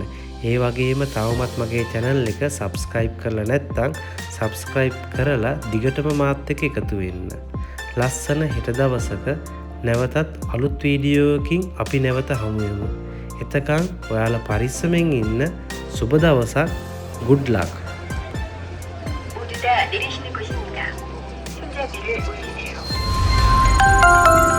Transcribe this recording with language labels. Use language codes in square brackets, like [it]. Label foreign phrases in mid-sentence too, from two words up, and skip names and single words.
[si] ඒ වගේම තවමත් මගේ channel එක subscribe කරලා නැත්නම් subscribe කරලා දිගටම මාත් එක්ක එකතු වෙන්න. ලස්සන හෙට දවසක නැවතත් අලුත් වීඩියෝකින් අපි නැවත හමු වෙමු. එතකන් ඔයාලා පරිස්සමෙන් ඉන්න. සුබ දවසක්. [en] good luck. [ko] 모두 다 내리시는 곳입니다. 손잡이를 올리세요.